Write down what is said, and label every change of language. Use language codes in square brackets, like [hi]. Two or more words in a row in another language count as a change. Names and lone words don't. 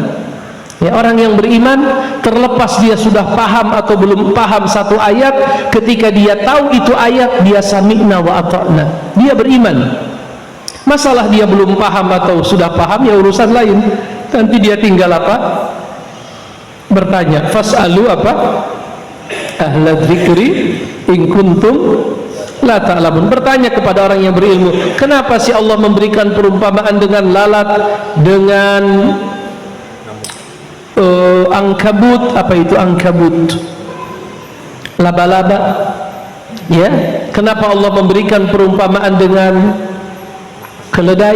[id] Ya, orang yang beriman, terlepas dia sudah paham atau belum paham satu ayat, ketika dia tahu itu ayat, dia [ar] سمعنا وأطعنا, [id] dia beriman. Masalah dia belum paham atau sudah paham, ya urusan lain. Nanti dia tinggal apa? Bertanya. Fas'alu apa? [ar] أهل الذكر إن كنتم لا تعلمون. [id] Bertanya kepada orang yang berilmu. Kenapa sih Allah memberikan perumpamaan dengan lalat, dengan angkabut? Apa itu angkabut? Laba-laba. Ya. Kenapa Allah memberikan perumpamaan dengan keledai?